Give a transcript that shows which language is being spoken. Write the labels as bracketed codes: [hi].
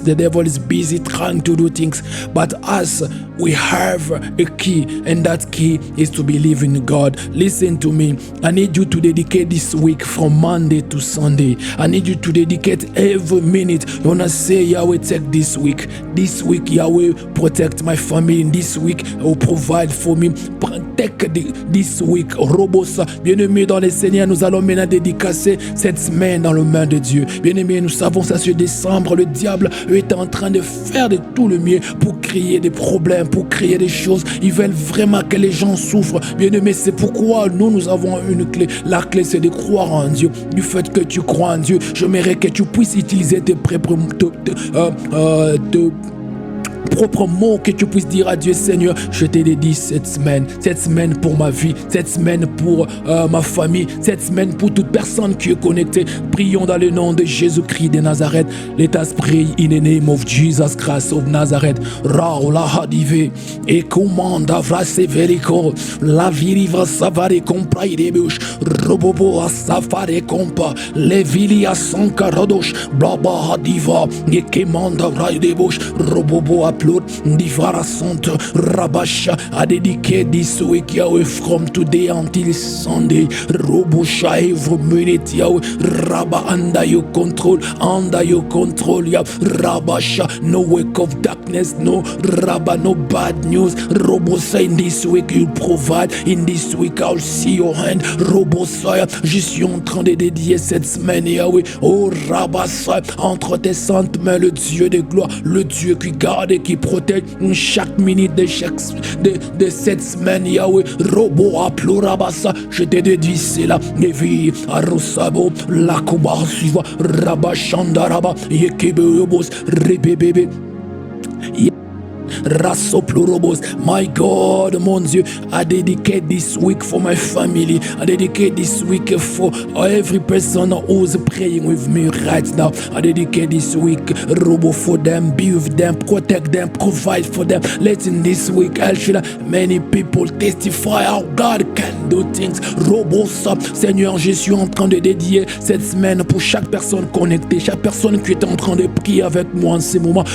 [en] The devil is busy trying to do things. But us, we have a key, and that key is to believe in God. Listen to me. I need you to dedicate this week from Monday to Sunday. I need you to dedicate every minute. You wanna say, Yahweh, take this week. This week, Yahweh, protect my family. This week, oh, provide for me. Take this week. Robosa. [fr] Bien-aimés dans les Seigneurs, nous allons maintenant dédicacer cette semaine dans le main de Dieu. Bien-aimés, nous savons ça sur décembre, le diable est en train de faire de tout le mieux pour créer des problèmes, pour créer des choses. Ils veulent vraiment que les gens souffrent. Bien-aimés, c'est pourquoi nous avons une clé. La clé, c'est de croire en Dieu. Du fait que tu crois en Dieu, j'aimerais que tu puisses utiliser tes propres mots, que tu puisses dire à Dieu, Seigneur, je te dédie cette semaine pour ma vie, cette semaine pour ma famille, cette semaine pour toute personne qui est connectée. Prions dans le nom de Jésus-Christ de Nazareth. [en] Let us pray in the name of Jesus Christ of Nazareth. Raola hadive et commande vrase verico la viriva savare compra irebush robobo safare compa le vilia sanka rodosh blaba hadiva et commande vraidebush robobo upload divara center rabasha a dedicate this week Yahweh from today until Sunday. Robosha every minute Yahweh Rabba under your control Yah Rabasha, no work of darkness, no Rabba, no bad news. Robosa, in this week you provide, in this week I'll see your hand. [fr] Robosa, je suis en train de dédier cette semaine Yahweh, oh Rabasa, entre tes saintes mains, le Dieu de gloire, le Dieu qui garde et qui protège chaque minute de cette semaine, Yahweh. Robo a plorabasa, je te dédie cela. Nevi Arosabo, Lakuba Suva, Rabashandaraba, Yekebebos, Rebebebe. Rasoplurobos. [en] My God, [fr] mon Dieu, [en] I dedicate this week for my family. I dedicate this week for every person who's praying with me right now. I dedicate this week, Robo, for them, be with them, protect them, provide for them. Let in this week, many people testify how God can do things. [fr] Robo, Seigneur, je suis en train de dédier cette semaine pour chaque personne connectée, chaque personne qui est en train de prier avec moi en ce moment.